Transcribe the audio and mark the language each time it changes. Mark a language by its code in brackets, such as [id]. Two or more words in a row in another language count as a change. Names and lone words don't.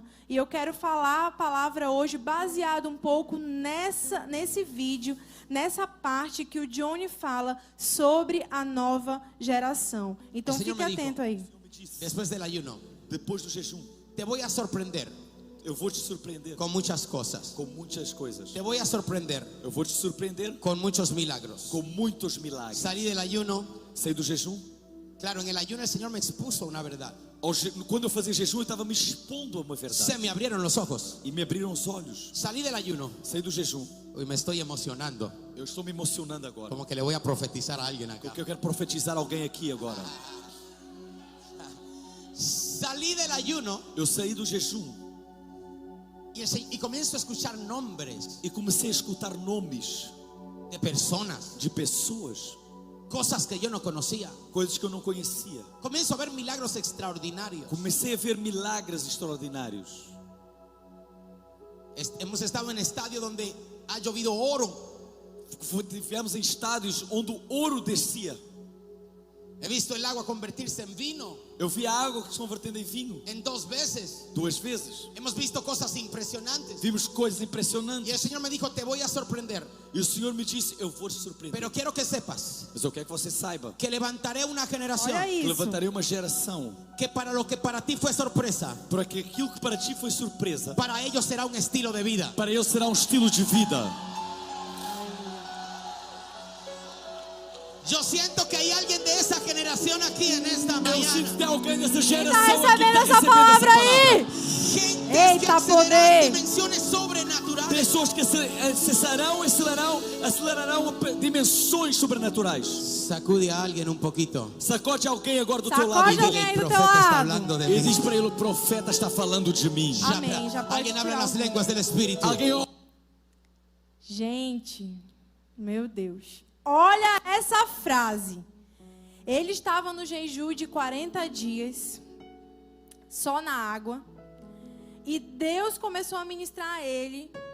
[pt] E eu quero falar a palavra hoje baseado um pouco nesse vídeo, nessa parte que o Johnny fala sobre a nova geração. Então fique atento aí. Depois do ayuno, depois do jejum, te vou a surpreender. Eu vou te surpreender Com muitas coisas. com muitas coisas. Te vou a surpreender Eu vou te surpreender [es] con muchos milagros. [pt] com muitos milagres. [es] Salí del ayuno. [pt] Saí do jejum. [es] Claro, en el ayuno el Señor me expuso una verdad. [pt] Quando eu fazia jejum, eu estava me expondo a uma verdade. [es] Se me abrieron los ojos. [pt] E me abriram os olhos. [es] Salí del ayuno. [pt] Saí do jejum. [es] Hoy me estoy emocionando. [pt] Eu estou me emocionando agora. [es] Como que le voy a profetizar a alguien acá. [pt] Porque eu quero profetizar alguém aqui agora. [es] Salí del ayuno [pt] Eu saí do jejum [es] y comienzo a escuchar nombres [pt] e comecei a escutar nomes [es] de personas, [pt] de pessoas, [es] cosas que yo no conocía. [pt] coisas que eu não conhecia. [es] Comienzo a ver milagros extraordinarios. [pt] Comecei a ver milagres extraordinários. [es] Hemos estado en estadios donde ha llovido oro. [pt] Viemos em estádios onde o ouro descia. [es] He visto el agua convertirse en vino [pt] Eu vi a água que se convertendo em vinho [es] en 2 veces. [pt] 2 vezes. [es] Hemos visto cosas impresionantes. [pt] Vimos coisas [es] Y el [pt] impressionantes. [es] Señor me dijo, te voy a sorprender. [pt] E o Senhor me disse, eu vou te surpreender. [es] Pero quiero que sepas [pt] Mas eu quero que você saiba [es] que levantaré una generación [pt] Olha que isso. levantarei uma geração [es] que para lo que para ti fue sorpresa, [pt] para que aquilo que para ti foi surpresa, [es] para ellos será un estilo de vida. [pt] para ele será um estilo de vida. [es] Yo siento que hay alguien de esa generación aquí en esta [pt] Eu [es] mañana. [pt] sinto que tem alguém dessa geração Tá aqui que recebendo tá essa recebendo palavra essa aí? [es] Gentes que [pt] Eita, [es] accederán [pt] poder. [es] dimensiones sobrenaturales. [pt] Pessoas que acelerarão dimensões sobrenaturais. [es] Sacude a alguien un poquito. [pt] Sacode alguém agora do teu lado Sacode e alguém aí [es] El [pt] do teu [es] profeta está [pt] lado. [es] hablando de [pt] e [es] mí. [pt] diz para ele, o profeta está falando de mim. Amém. Já pode [es] Alguien habla [pt] tirar [es] las [pt] o- [es] lenguas del Espíritu. [pt] Alguém Gente, meu Deus. Olha essa frase. Ele estava no jejum de 40 dias, só na água. E Deus começou a ministrar a ele.